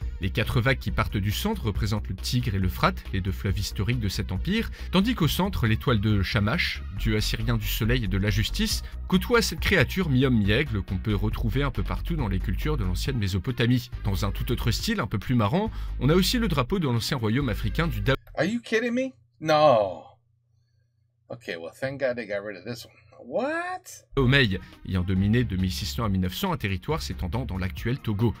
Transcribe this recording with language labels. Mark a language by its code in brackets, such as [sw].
[fr] Les 4 vagues qui partent du centre représentent le Tigre et l'Euphrate, les 2 fleuves historiques de cet empire, tandis qu'au centre, l'étoile de Shamash, dieu assyrien du soleil et de la justice, côtoie cette créature mi-homme mi-aigle qu'on peut retrouver un peu partout dans les cultures de l'ancienne Mésopotamie. Dans un tout autre style, un peu plus marrant, on a aussi le drapeau de l'ancien royaume africain du Daoud. [en] Are you kidding me? No. Okay, well, thank God they got rid of this one. What? [fr] Omei, ayant dominé de 1600 à 1900 un territoire s'étendant dans l'actuel Togo.